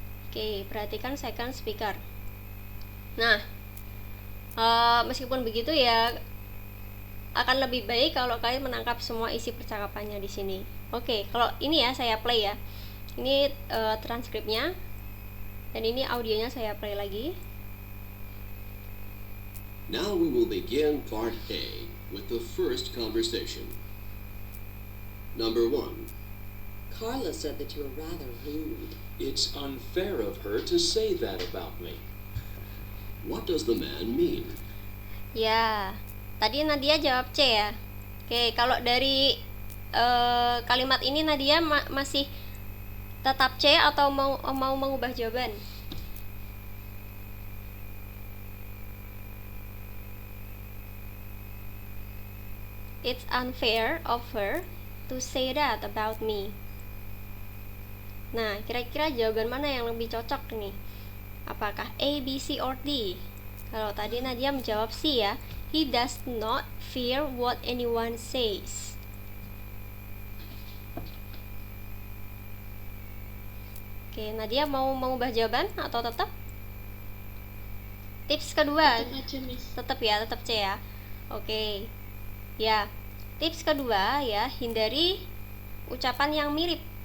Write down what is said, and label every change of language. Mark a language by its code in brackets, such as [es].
[id] Oke, perhatikan second speaker. Nah, meskipun begitu ya, akan lebih baik kalau kalian menangkap semua isi percakapannya di sini. Oke, kalau ini ya saya play ya. Ini transkripnya, dan ini audionya saya play lagi. [en] Now we will begin part A with the first conversation. Number 1. Carla said that you were rather rude. It's unfair of her to say that about me. What does the man mean? [id] Ya, tadi Nadia jawab C ya. Oke, kalau dari kalimat ini Nadia masih tetap C atau mau mengubah jawaban? [en] It's unfair of her to say that about me. [id] Nah, kira-kira jawaban mana yang lebih cocok nih? Apakah A, B, C, or D? Kalau tadi Nadia menjawab C ya. [en] He does not fear what anyone says. [id] Oke, Nadia mau mengubah jawaban atau tetap? Tips kedua. Tetap aja, Miss. Tetap C ya. Oke. Ya, tips kedua ya, hindari ucapan yang mirip.